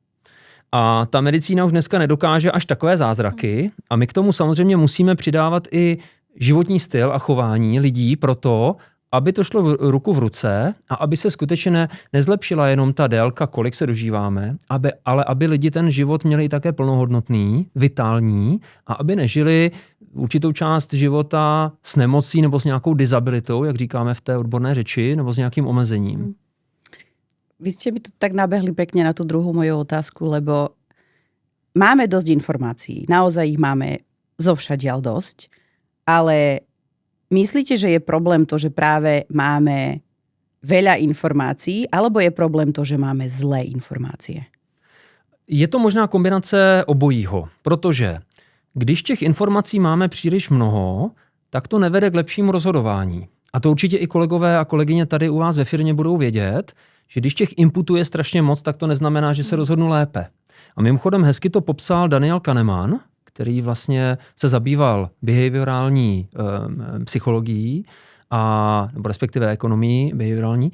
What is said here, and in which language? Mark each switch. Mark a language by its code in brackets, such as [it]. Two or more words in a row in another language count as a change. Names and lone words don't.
[cs] A ta medicína už dneska nedokáže až takové zázraky a my k tomu samozřejmě musíme přidávat i životní styl a chování lidí proto, aby to šlo ruku v ruce a aby se skutečně nezlepšila jenom ta délka, kolik se dožíváme, ale aby lidi ten život měli také plnohodnotný, vitální a aby nežili určitou část života s nemocí nebo s nějakou disabilitou, jak říkáme v té odborné řeči, nebo s nějakým omezením. [sk] Vy ste mi tu tak nabehli pekne na tú druhú moju otázku, lebo máme dosť informácií. Naozaj ich máme zovšadiaľ dosť, ale myslíte, že je problém to, že práve máme veľa informácií, alebo je problém to, že máme zlé informácie? [cs] Je to možná kombinace obojího, protože když těch informací máme příliš mnoho, tak to nevede k lepšímu rozhodování. A to určitě i kolegové a kolegyně tady u vás ve firmě budou vědět, že když těch inputů je strašně moc, tak to neznamená, že se rozhodnu lépe. A mimochodem hezky to popsal Daniel Kahneman, který vlastně se zabýval behaviorální psychologií, nebo respektive ekonomií behaviorální.